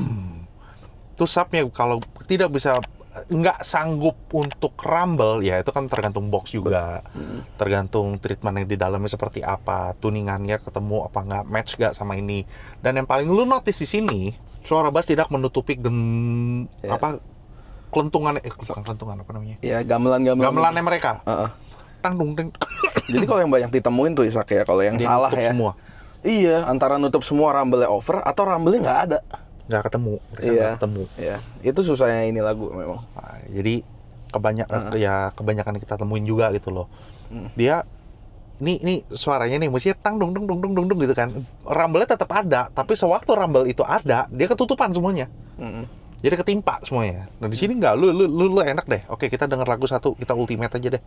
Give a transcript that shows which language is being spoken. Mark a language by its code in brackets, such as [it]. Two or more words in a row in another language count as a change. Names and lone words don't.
[id] Itu subnya kalau tidak bisa, nggak sanggup untuk rumble, ya itu kan tergantung box juga. Tergantung treatment yang di dalamnya seperti apa, tuningannya ketemu apa nggak, match nggak sama ini. Dan yang paling lu notice di sini, suara bass tidak menutupi kelentungan, bukan kelentungan, apa namanya? Ya gamelannya mereka. Tang dung deng. Jadi kalau yang banyak ditemuin tuh Isak ya, kalau yang Dia salah nutup ya. semua. Iya, antara nutup semua rumble-nya over atau rumble-nya nggak ada. Nggak ketemu, mereka Iya. nggak ketemu. Iya, itu susahnya ini lagu memang. Nah, jadi kebanyakan kita temuin juga gitu loh. Dia ini suaranya nih mestinya tang dung dung dung dung dung dung gitu kan. Rumble-nya tetap ada, tapi sewaktu rumble itu ada, dia ketutupan semuanya. Jadi ketimpa semuanya. Nah di sini nggak, lu enak deh. Oke, kita denger lagu satu, kita ultimate aja deh.